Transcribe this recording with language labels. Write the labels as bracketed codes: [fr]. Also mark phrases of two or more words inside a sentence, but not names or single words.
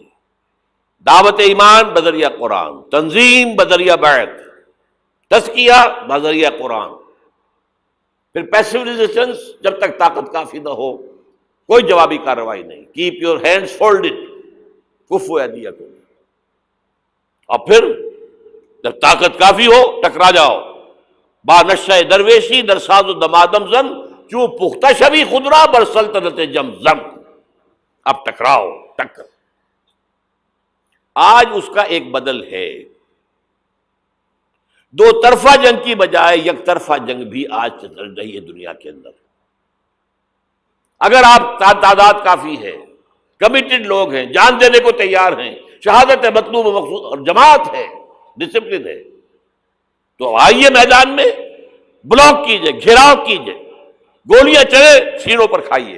[ur] دعوت ایمان بذریعہ قرآن، تنظیم بذریعہ بیعت، تزکیہ بذریعہ قرآن. پھر [en] passive resistance, [ur] جب تک طاقت کافی نہ ہو کوئی جوابی کارروائی نہیں. [en] keep your hands folded, [ar] کفو ایدیکم. [ur] اور پھر جب طاقت کافی ہو ٹکرا جاؤ. [fa] با نشہ درویشی در ساز و دمادم زن چوں پختہ شبی خدرا بر سلطنت جم زم. [ur] اب ٹکراؤ ٹکر. آج اس کا ایک بدل ہے. دو طرفہ جنگ کی بجائے یک طرفہ جنگ بھی آج چل رہی ہے دنیا کے اندر. اگر آپ تعداد کافی ہے، کمیٹڈ لوگ ہیں، جان دینے کو تیار ہیں، شہادت ہے مطلوب و مقصود اور جماعت ہے، ڈسپلن ہے، تو آئیے میدان میں، بلاک کیجئے، گھیراؤ کیجئے، گولیاں چلے سینوں پر کھائیے.